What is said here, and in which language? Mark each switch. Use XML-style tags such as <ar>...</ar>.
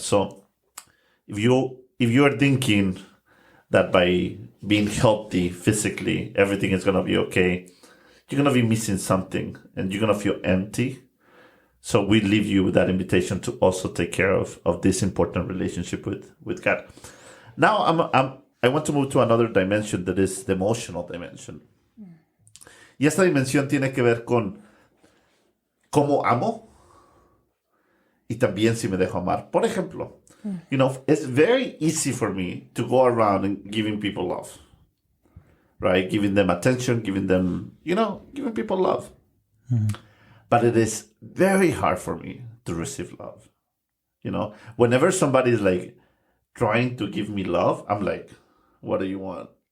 <en>So if you are thinking that by being healthy physically, everything is going to be okay, you're going to be missing something and you're going to feel empty. So we leave you with that invitation to also take care of this important relationship with God. Now I want to move to another dimension, that is the emotional dimension.</en> <es>Y esta dimensión tiene que ver con cómo amo y también si me dejo amar. Por ejemplo,</es> <en>it's very easy for me to go around and giving people love, right? Giving them attention, giving them, giving people love. Mm-hmm. But it is very hard for me to receive love. Whenever somebody is like trying to give me love, I'm like, what do you want?</en>